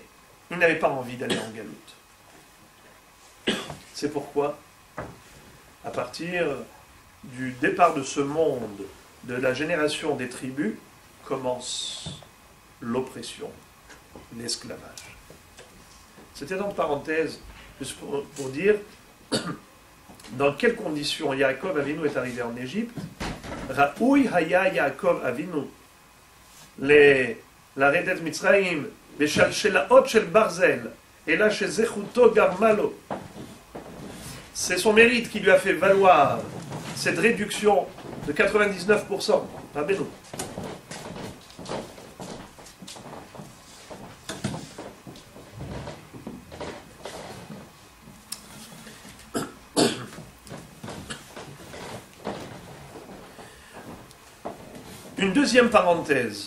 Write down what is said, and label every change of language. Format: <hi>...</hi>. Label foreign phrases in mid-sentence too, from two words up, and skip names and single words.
<fr>Ils n'avaient pas envie d'aller en galoute. C'est pourquoi, à partir du départ de ce monde, de la génération des tribus, commence l'oppression, l'esclavage. C'était en parenthèse, juste pour dire dans quelles conditions Yaakov Avinu est arrivé en Égypte.</fr> <he>ראוי היה יעקב אבינו לרדת מצרים בשלשלאות של ברזל, אלא שזכותו גרמה לו.</he> <fr>C'est son mérite qui lui a fait valoir cette réduction de 99%. Rabbeinu. Une deuxième parenthèse.</fr>